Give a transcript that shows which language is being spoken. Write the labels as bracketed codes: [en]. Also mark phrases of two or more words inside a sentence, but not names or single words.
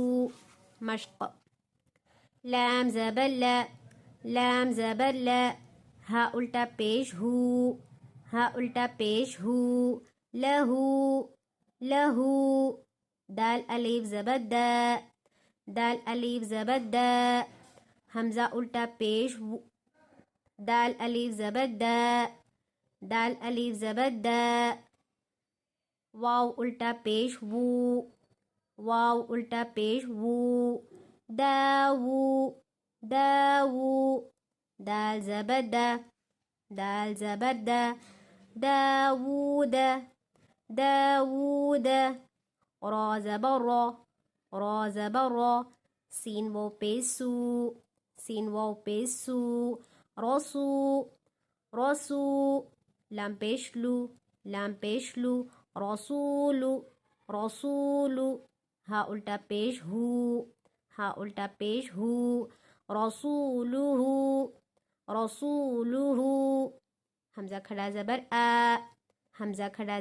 [ur] مشق. لام زبر لا، لام زبر لا، ہا الٹا پیش ہو، ہا الٹا پیش ہو، لہو، لہو، دال الف زبر دا، دال الف زبر دا، حمزہ الٹا پیش و، دال الف زبر دا، دال الف زبر دا، واو الٹا پیش وو، واو الٹا پیش وو، داوو، داوو، دال زبر دا، دال زبر دا، داوود، داوود، را زبر را، را زبر را، سین واو پیش سو، سین واو پیش سو، رسو، رسو، لام پیش لو، لام پیش لو، رسولو، رسولو، ہا الٹا پیش ہو، ہا الٹا پیش ہو، رسولو، رسولو، حمزہ کھڑا زبر آ، حمزہ کھڑا